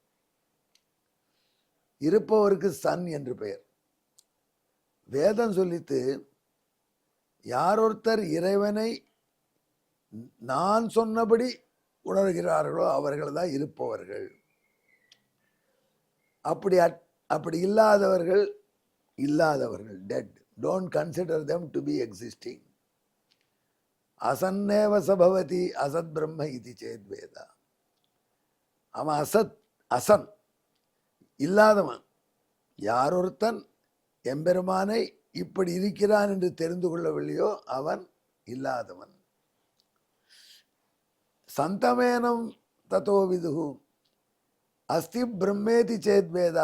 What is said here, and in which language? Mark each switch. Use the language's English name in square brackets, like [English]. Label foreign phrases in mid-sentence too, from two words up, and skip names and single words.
[Tamil] இருப்பவருக்கு சன் என்று பெயர். வேதம் சொல்லித்து யாரொருத்தர் இறைவனை நான் சொன்னபடி உணர்கிறார்களோ அவர்கள் தான் இருப்பவர்கள். அப்படி இல்லாதவர்கள் டெட். [English] Don't consider them to be existing. [Sanskrit] असन्नेव सभवति असत् ब्रह्म इति चेद्वेद. [Tamil] அவன் அசன் இல்லாதவன். யாரொருத்தன் எம்பெருமானை இப்படி இருக்கிறான் என்று தெரிந்து கொள்ளவில்லையோ அவன் இல்லாதவன். [Sanskrit] सन्तमेनं ततो विदुः अस्ति ब्रह्मेति चेद्वेद.